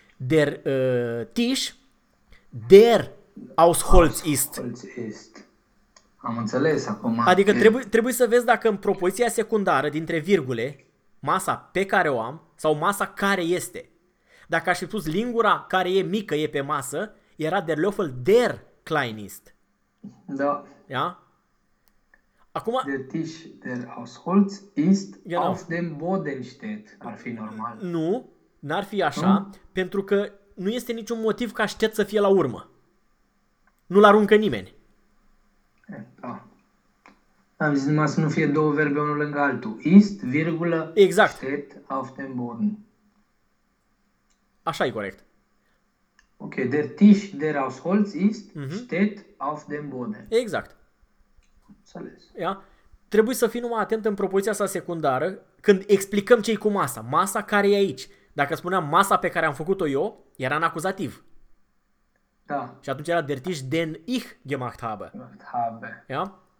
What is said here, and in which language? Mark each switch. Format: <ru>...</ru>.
<de>Der Tisch, der aus Holz ist.</de> <ro>Am înțeles acum. Adică trebuie să vezi dacă în propoziția secundară, dintre virgule, masa pe care o am, sau masa care este. Dacă aș fi spus lingura care e mică, e pe masă, era</ro> <de>der Löffel der klein ist.</de> <ro>Da. Ja? Acum,</ro> <de>der Tisch der aus Holz ist, genau, auf dem Boden steht.</de> <ro>Ar fi normal. Nu, n-ar fi așa, pentru că nu este niciun motiv ca steht să fie la urmă. Nu-l aruncă nimeni. Da. Am zis numai să nu fie două verbe unul lângă altul. Ist, virgulă, exact,</ro> <de>steht auf dem Boden.</de> <ro>Așa e corect.</ro> <de>Ok, der Tisch, der aus Holz ist, steht auf dem Boden.</de> <ro>Exact. Înțeles. Ia? Trebuie să fii numai atent în propoziția asta secundară când explicăm ce-i cu masa. Masa care e aici. Dacă spuneam masa pe care am făcut-o eu, era în acuzativ. Da. Și atunci era</ro> <de>der Tisch, den ich gemacht habe. Gemacht habe.</de> <ro>Ia?</ro>